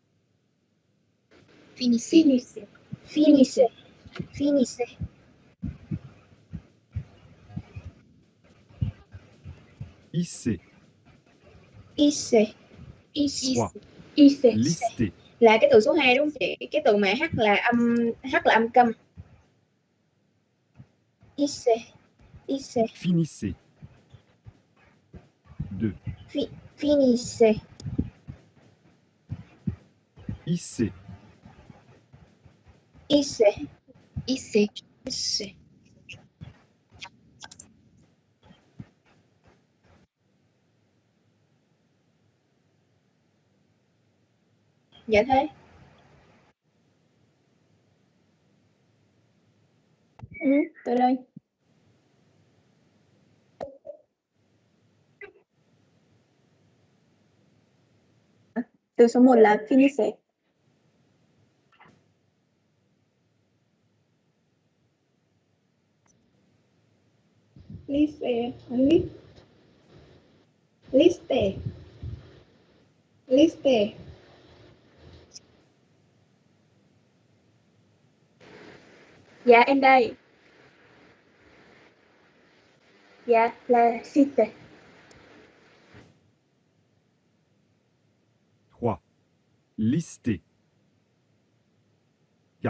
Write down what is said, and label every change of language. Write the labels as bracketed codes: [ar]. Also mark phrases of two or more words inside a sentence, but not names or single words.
[fr] Finissez. Finissez. Finissez. Hissez. Hissez. Hissez. 3. Hissez. Listez. [vi] Là cái từ số 2 đúng không chị? Cái từ mà H là âm câm. [fr] Hissez. Hissez. Finissez. 2. Finissez. Hissez. Hissez. Hissez. Hissez. [vi] Dạ thế. Tới đây. Từ số 1 là finissez. [fr] Liste. Liste. Liste. [vi] Dạ em đây. Dạ là cite. [fr] 3. Listez. 4.